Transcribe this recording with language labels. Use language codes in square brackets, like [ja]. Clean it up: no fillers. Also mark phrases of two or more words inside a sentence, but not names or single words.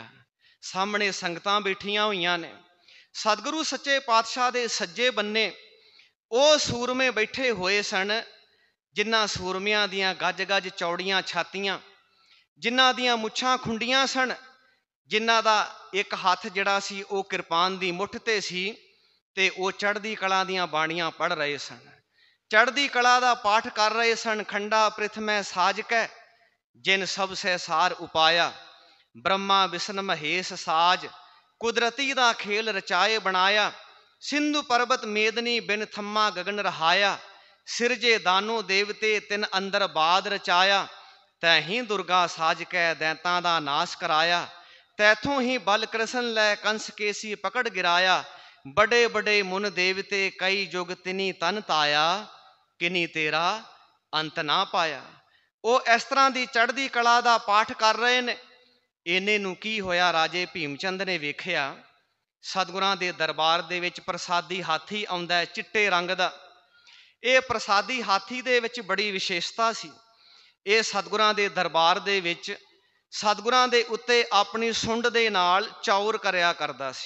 [pa] ਸਾਹਮਣੇ ਸੰਗਤਾਂ ਬੈਠੀਆਂ ਹੋਈਆਂ ਨੇ। ਸਤਿਗੁਰੂ ਸੱਚੇ ਪਾਤਸ਼ਾਹ ਦੇ ਸੱਜੇ ਬੰਨੇ ਉਹ ਸੂਰਮੇ ਬੈਠੇ ਹੋਏ ਸਨ, ਜਿਨ੍ਹਾਂ ਸੂਰਮਿਆਂ ਦੀਆਂ ਗਜ ਗਜ ਚੌੜੀਆਂ ਛਾਤੀਆਂ, ਜਿਨ੍ਹਾਂ ਦੀਆਂ ਮੁੱਛਾਂ ਖੁੰਡੀਆਂ ਸਨ, ਜਿਨ੍ਹਾਂ ਦਾ ਇੱਕ ਹੱਥ ਜਿਹੜਾ ਸੀ ਉਹ ਕਿਰਪਾਨ ਦੀ ਮੁੱਠ ਤੇ ਸੀ ਤੇ ਉਹ ਚੜ੍ਹਦੀ ਕਲਾ ਦੀਆਂ ਬਾਣੀਆਂ ਪੜ੍ਹ ਰਹੇ ਸਨ, ਚੜ੍ਹਦੀ ਕਲਾ ਦਾ ਪਾਠ ਕਰ ਰਹੇ ਸਨ। ਖੰਡਾ ਪ੍ਰਿਥਮੈ ਸਾਜ ਕੈ ਜਿਨ ਸਬ ਸਹਸਾਰ ਉਪਾਇਆ, ਬ੍ਰਹਮਾ ਬਿਸ਼ਨ ਮਹੇਸ਼ ਸਾਜ ਕੁਦਰਤੀ ਦਾ ਖੇਲ ਰਚਾਏ ਬਣਾਇਆ। ਸਿੰਧੁ ਪਰਬਤ ਮੇਦਨੀ ਬਿਨ ਥੰਮ੍ਹਾ ਗਗਨ ਰਹਾਇਆ, ਸਿਰਜੇ ਦਾਨੋ ਦੇਵਤੇ ਤਿਨ ਅੰਦਰ ਬਾਦ ਰਚਾਇਆ। ਤੈਹੀ ਦੁਰਗਾ ਸਾਜ ਕੈ ਦੈਂਤਾਂ ਦਾ ਨਾਸ਼ ਕਰਾਇਆ, ਤੈਥੋਂ ਹੀ ਬਲ ਕ੍ਰਿਸ਼ਨ ਲੈ ਕੰਸ ਕੇਸੀ ਪਕੜ ਗਿਰਾਇਆ। ਬੜੇ ਬੜੇ ਮੁਨ ਦੇਵਤੇ ਕਈ ਜੁਗ ਤਿਨੀ ਤਨ ਤਾਇਆ, ਕਿਨੀ ਤੇਰਾ ਅੰਤ ਨਾ ਪਾਇਆ। [hi] वो इस तरह की चढ़दी कला का पाठ कर रहे ने। [pa] ਇੰਨੇ ਨੂੰ ਕੀ ਹੋਇਆ, ਰਾਜੇ ਭੀਮਚੰਦ ਨੇ ਵੇਖਿਆ ਸਤਿਗੁਰਾਂ ਦੇ ਦਰਬਾਰ ਦੇ ਵਿੱਚ ਪ੍ਰਸਾਦੀ ਹਾਥੀ ਆਉਂਦਾ ਹੈ ਚਿੱਟੇ ਰੰਗ ਦਾ। ਇਹ ਪ੍ਰਸਾਦੀ ਹਾਥੀ ਦੇ ਵਿੱਚ ਬੜੀ ਵਿਸ਼ੇਸ਼ਤਾ ਸੀ। ਇਹ ਸਤਿਗੁਰਾਂ ਦੇ ਦਰਬਾਰ ਦੇ ਵਿੱਚ ਸਤਿਗੁਰਾਂ ਦੇ ਉੱਤੇ ਆਪਣੀ ਸੁੰਡ ਦੇ ਨਾਲ ਚੌਰ ਕਰਿਆ ਕਰਦਾ ਸੀ।